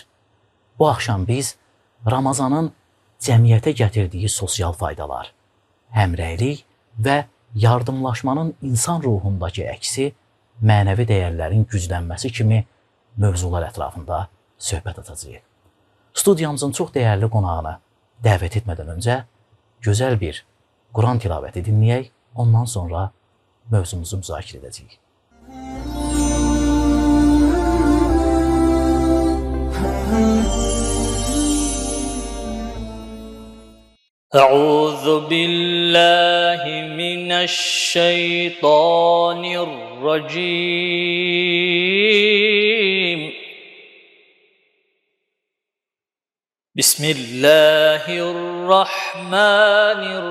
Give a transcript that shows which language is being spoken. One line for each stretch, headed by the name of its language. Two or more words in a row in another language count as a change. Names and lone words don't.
Azerbaijani: Bu axşam biz Ramazanın cəmiyyətə gətirdiyi sosial faydalar, həmrəylik və yardımlaşmanın insan ruhundakı əksi, mənəvi dəyərlərin güclənməsi kimi mövzular ətrafında söhbət atacağıq. Studiyamızın çox dəyərli qonağını dəvət etmədən öncə gözəl bir Quran tilavəti dinləyək, ondan sonra mövzumuzu müzakirə edəcəyik.
Arabic: أعوذ بالله من الشيطان الرجيم بسم الله الرحمن